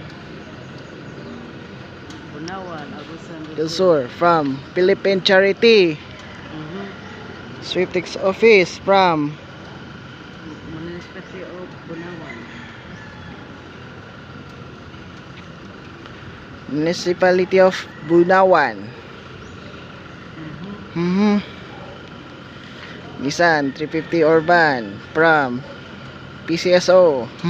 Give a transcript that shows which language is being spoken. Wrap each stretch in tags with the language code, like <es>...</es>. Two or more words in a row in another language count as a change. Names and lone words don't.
<en>Punawan, Agusan Del Sur from Philippine Charity. Swiftix office from Municipality of Punawan. Municipality of Bunawan. Nissan 350 Urban from PCSO.</en>